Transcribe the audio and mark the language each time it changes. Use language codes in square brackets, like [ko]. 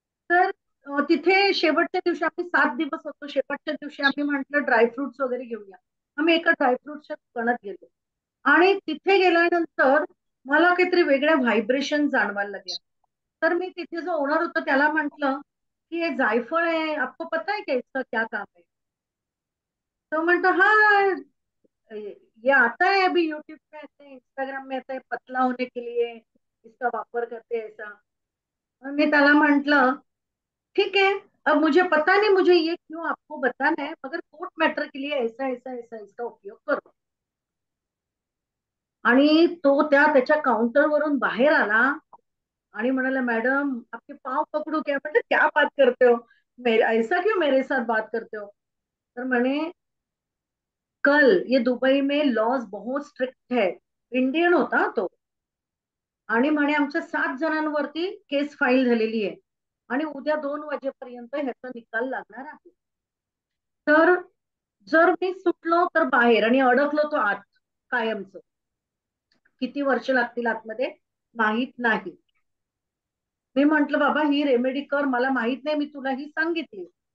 [mr] तर तिथे शेवटच्या दिवशी आम्ही 7 दिवस होतो. शेवटच्या दिवशी आम्ही म्हटलं ड्रायफ्रुट्स वगैरे घेऊया. आम्ही एका ड्रायफ्रुट्सच्या दुकानात गेलो आणि तिथे गेल्यानंतर मला काहीतरी वेगळ्या व्हायब्रेशन जाणवायला लागल्या. तर मी तिथे जो ओनर होता त्याला म्हंटल की हे जायफळ आहे, [hi] आपको पता है क्या इसका क्या काम है? [mr] तो म्हणतो [hi] हाँ ये आता है अभी यूट्यूब में आता है, इंस्टाग्राम में आता है, पतला होने के लिए इसका वापर करते हैं ऐसा. [mr] मी त्याला म्हंटल [hi] ठीक है, अब मुझे पता नहीं मुझे ये क्यों आपको बताना है, मगर कोट मैटर के लिए ऐसा ऐसा ऐसा इसका उपयोग करो. [mr] आणि तो त्याच्या काउंटरवरून बाहेर आला आणि म्हणाला मॅडम [hi] आपके पाव पकडू क्या? [mr] म्हणजे [hi] क्या बात करते हो, ऐसा क्यों मेरे साथ बात करते हो? [mr] तर म्हणे [hi] कल ये दुबई में लॉज बहुत स्ट्रिक्ट है. [mr] इंडियन होता तो. आणि म्हणे आमच्या 7 जणांवरती केस फाईल झालेली आहे आणि उद्या 2 वाजेपर्यंत ह्याचा निकाल लागणार आहे. तर जर मी सुटलो तर बाहेर आणि अडकलो तो आत कायमचं. किती वर्ष लागतील आतमध्ये माहित नाही. मी म्हंटल बाबा ही रेमेडी कर, मला माहित नाही, मी तुला ही सांगितली.